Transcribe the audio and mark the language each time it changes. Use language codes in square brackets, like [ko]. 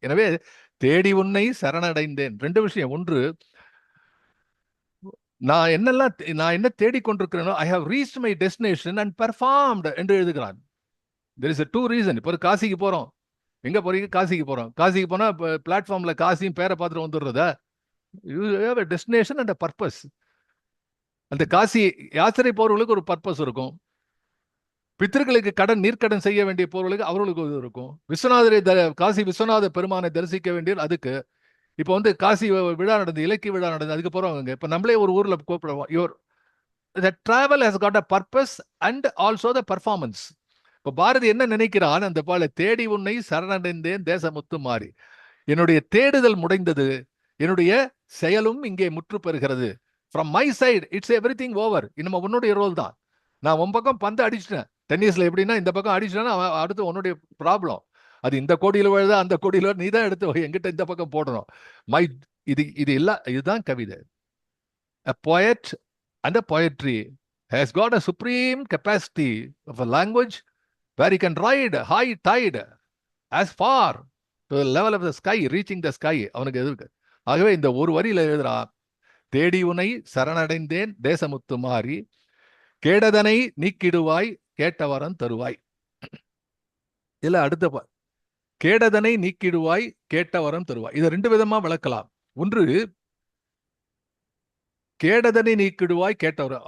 [ta] எனவே தேடி உன்னை சரணடைந்தேன். 2 விஷயம். ஒன்று, நான் என்ன தேடிக்கொண்டிருக்கிறேனோ, [en] I have reached my destination and performed [ta] என்று எழுதுகிறான். [en] There is 2 reason. [ta] இப்போ காசிக்கு போறோம், எங்க போறீங்க? காசிக்கு போறோம். காசிக்கு போனா பிளாட்ஃபார்ம்ல காசியும் பேரை பார்த்துட்டு வந்துடுறதா? [en] You have a destination and a purpose. [ta] அந்த காசி யாத்திரை போறவர்களுக்கு ஒரு பர்பஸ் இருக்கும். பித்தர்களுக்கு கடன் நீர்க்கடன் செய்ய வேண்டிய போறவர்களுக்கு அவர்களுக்கு இது இருக்கும். விஸ்வநாதரை காசி விஸ்வநாத பெருமானை தரிசிக்க வேண்டிய அதுக்கு. இப்போ வந்து காசி விழா நடந்தது, இலக்கிய விழா நடந்தது, அதுக்கு போறவங்க இப்ப நம்மளே ஒரு ஊர்ல கூப்பிடுவோம். [en] the travel has got a purpose and also the performance. [ta] இப்போ பாரதி என்ன நினைக்கிறான், அந்த பால தேடி உன்னை சரணடைந்தேன் தேசமுத்து மாறி, என்னுடைய தேடுதல் முடிந்தது, என்னுடைய செயலும் இங்கே முற்று பெறுகிறது. [en] From my side it's everything over. [ta] இன்னும் உன்னுடைய ரோல் தான். நான் உன் பக்கம் பந்து அடிச்சிட்டேன். டென்னிஸ்ல எப்படின்னா இந்த பக்கம் அடிச்சிட்டேன்னா அடுத்து உன்னுடைய ப்ராப்ளம். அது இந்த கோடியில் விழுதா அந்த கோடியில் நீ தான் எடுத்து எங்கிட்ட இந்த பக்கம் போடணும். மை இது இல்ல, இதுதான் கவிதை. [en] A poet and a poetry has got a supreme capacity of a language where he can ride high tide as far to the level of the sky, reaching the sky. [ta] அவனுக்கு எதிர்க்கு. ஆகவே இந்த ஒரு வரியில எழுதுறா, தேடி உனை சரணடைந்தேன் தேசமுத்து மாறி, கேடதனை நீக்கிடுவாய் கேட்டவரம் தருவாய். இல்ல அடுத்த கேடதனை நீக்கிடுவாய் கேட்டவரம் தருவாய். இதை ரெண்டு விதமா விளக்கலாம். ஒன்று, கேடதனை நீக்கிடுவாய் கேட்டவரம்.